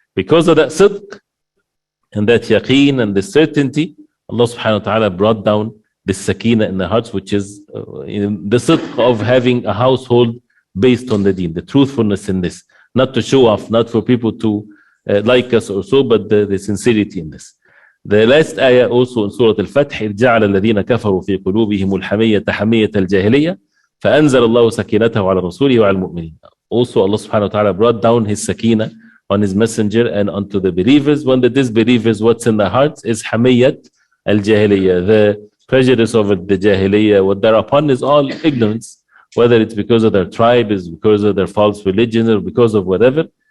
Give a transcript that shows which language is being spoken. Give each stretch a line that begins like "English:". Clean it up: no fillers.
English: Because of that sidq and that yaqeen and the certainty, Allah subhanahu wa ta'ala brought down the sakina in the hearts, which is the sidq of having a household based on the deen, the truthfulness in this. Not to show off, not for people to like us or so, but the sincerity in this. The last ayah also in Surah Al-Fatih,
Arabic: جَعَلَ الَّذِينَ كَفَرُوا فِي قُلُوبِهِمُ الْحَمِيَّةَ حَمِيَّةَ الْجَاهِلِيَّةِ فَأَنزَلَ اللَّهُ سَكِينَتَهُ عَلَى رَسُولِهِ وَعَلى الْمُؤْمِنِينَ.
English: Also Allah subhanahu wa ta'ala brought down His sakina on His messenger and onto the believers, when the disbelievers, what's in their hearts is
Arabic: حَمِيَّة الْجَاهِلِيَّة,
English: the prejudice of it, the jahiliyyah, what they're upon is all ignorance, whether it's because of their tribe, is because of their false religion, or because of whatever.